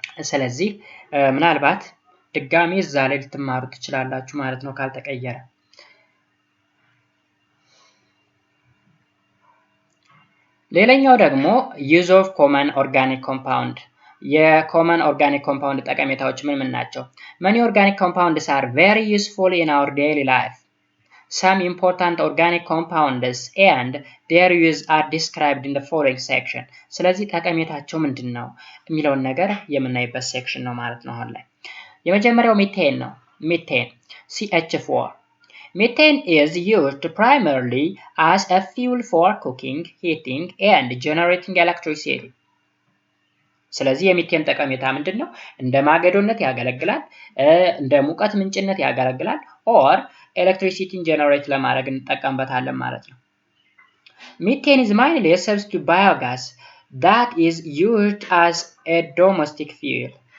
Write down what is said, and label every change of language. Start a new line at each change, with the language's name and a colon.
Amharic: ስለዚህ ምናልባት ድጋሚ እዛ ላይ ልትማሩ ትችላላችሁ ማለት ነው ካልተቀየረ። ሌላኛው ደግሞ ዩዝ ኦፍ ኮመን ኦርጋኒክ ኮምፓውንድ። የኮመን ኦርጋኒክ ኮምፓውንድ ጠቀሜታዎች ምን ናቸው?
English: Many organic compounds are very useful in our daily life. Some important organic compounds and their use are described in the following section.
Amharic: ስለዚህ ጠቀሜታቸው ምንድነው የሚለውን ነገር የምናይበት ሴክሽን ነው ማለት ነው አሁን ላይ። የመጀመሪያው ሚቴን ነው። ሚቴን CH4.
English: Methane is used primarily as a fuel for cooking, heating, and generating electricity.
Amharic: ስለዚህ የሚቴን ጠቀሜታ ምንድነው? እንደ ማገዶነት ያገለግላል፣ እንደ ሙቀት ምንጭነት ያገለግላል፣ ኦር ኤሌክትሪሲቲን ጀነሬት ለማድረግ እንጠቀምበታለን ማለት ነው።
English: Methane is mainly a substitute biogas that is used as a domestic fuel.